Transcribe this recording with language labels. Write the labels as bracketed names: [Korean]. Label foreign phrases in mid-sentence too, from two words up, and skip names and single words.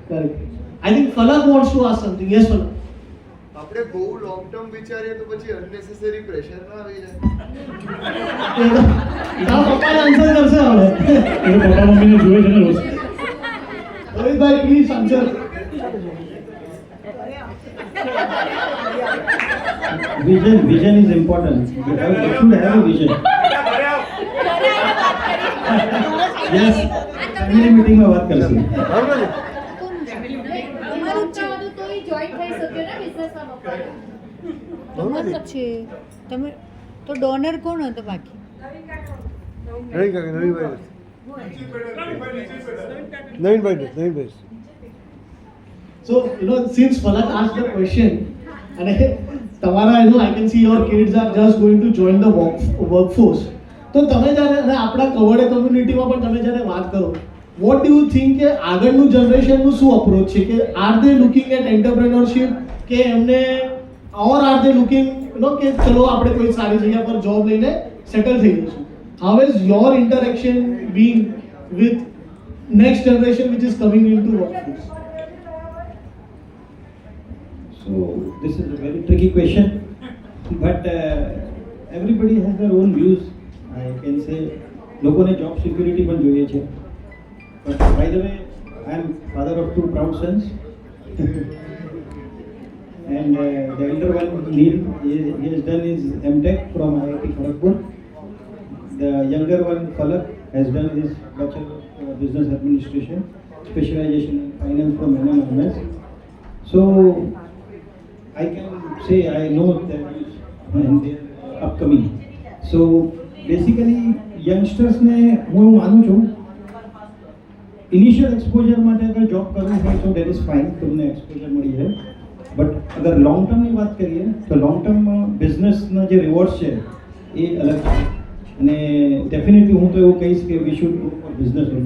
[English] Correct. I think Falak wants to ask something. Yes Falak. [Gujarati] આપણે બહુ [English] long term [Gujarati] વિચારીએ તો પછી અનનેસેસરી પ્રેશર ના આવી જાય. તારા પપ્પા આન્સર કરશે હવે. એનો પપ્પા મમ્મીને જોવે છે ને રોજ. રોહિતભાઈ [English] please answer. Vision is important. You should have a vision. Yes, family meeting [Hindi] में बात कर सकते हैं. [Gujarati] તમારું ચાહતું તો એ જોઈન થઈ શકે ને બિઝનેસમાં પપ્પાને. મતલબ છે તમે તો ડોનર કોણ હતો બાકી? નવીનભાઈ. [English] So, since Falak asked the question, and [Gujarati] તમારા [English] I can see your kids are just going to join the workforce. [Gujarati] તો તમે જ્યારે અને આપણા કવડે કમ્યુનિટીમાં પણ તમે જ્યારે વાત કરો, [English] what do you think [Gujarati] કે આગળનું જનરેશનનું શું અપ્રોચ છે કે [English] are they looking at entrepreneurship [Gujarati] કે એમને [English] or are they looking [Gujarati] કે ચલો આપણે કોઈ સારી જગ્યા પર જોબ લઈને સેટલ થઈ જઈશું. [English] How is your interaction being with next generation which is coming into workforce? So this is a very tricky question, but everybody has their own views. I can say લોકોને job security [Gujarati] પણ જોઈએ છે. [English] But by the way, I am father of 2 proud sons. And the elder one, Neil, he has done his MTech from IIT Kharagpur. The younger one, Falak, has done his Bachelor of Business Administration, specialization in finance from NMMS. So I can say I know that and they are upcoming. So basically youngsters [Gujarati] ને હું એવું માનું છું [English] initial exposure [Gujarati] માટે અગર જોબ કરવું હોય તો [English] that is fine, [Gujarati] તમને એક્સપોઝર મળી જાય. બટ અગર [English] long termની [Gujarati] વાત કરીએ તો [English] long termમાં [Gujarati] બિઝનેસના જે રિવોર્ડ્સ છે એ અલગ છે અને ડેફિનેટલી હું તો એવું કહીશ કે [English] we should go for business only.